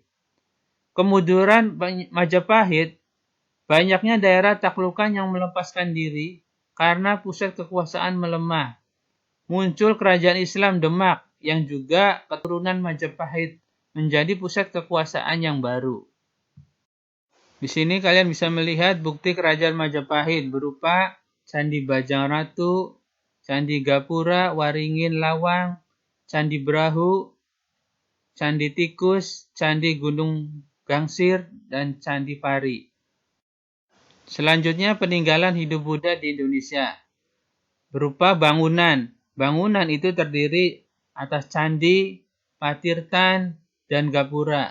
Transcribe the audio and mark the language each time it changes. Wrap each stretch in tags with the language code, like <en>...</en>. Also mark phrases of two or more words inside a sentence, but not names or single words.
<id>Kemunduran Majapahit, banyaknya daerah taklukan yang melepaskan diri karena pusat kekuasaan melemah. Muncul kerajaan Islam Demak yang juga keturunan Majapahit menjadi pusat kekuasaan yang baru. Di sini kalian bisa melihat bukti kerajaan Majapahit berupa Candi Bajang Ratu, Candi Gapura, Waringin Lawang, Candi Brahu, Candi Tikus, Candi Gunung Gangsir, dan Candi Pari. Selanjutnya peninggalan hidup Buddha di Indonesia berupa bangunan. Bangunan itu terdiri atas candi, patirtan, dan gapura.</id>